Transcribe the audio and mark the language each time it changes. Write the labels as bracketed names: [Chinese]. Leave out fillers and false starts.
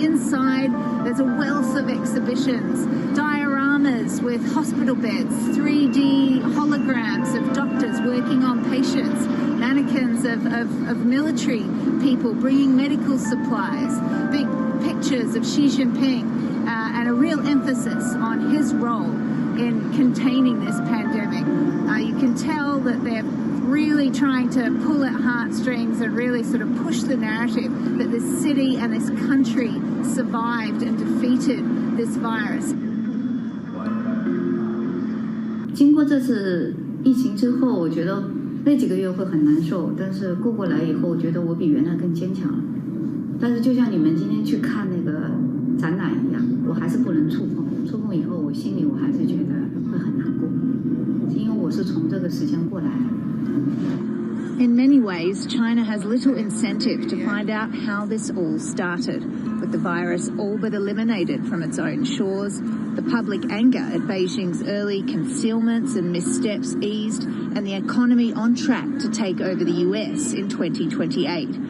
[English] Inside, there's a wealth of exhibitions, dioramas with hospital beds, 3D holograms of doctors working on patients, mannequins of military people bringing medical supplies, big pictures of Xi Jinping, and a real emphasis on his role in containing this pandemic. You can tell that they're really trying to pull at heartstrings and really sort of push the narrative that this city and this country survived and defeated this virus. [Chinese] 经过这次疫情之后，我觉得那几个月会很难受，但是过过来以后，我觉得我比原来更坚强了。但是就像你们今天去看那个展览一样，我还是不能触碰。触碰以后，我心里我还是觉得会很难过，因为我是从这个时间过来的。 [English] In many ways, China has little incentive to find out how this all started. With the virus all but eliminated from its own shores, the public anger at Beijing's early concealments and missteps eased, and the economy on track to take over the US in 2028.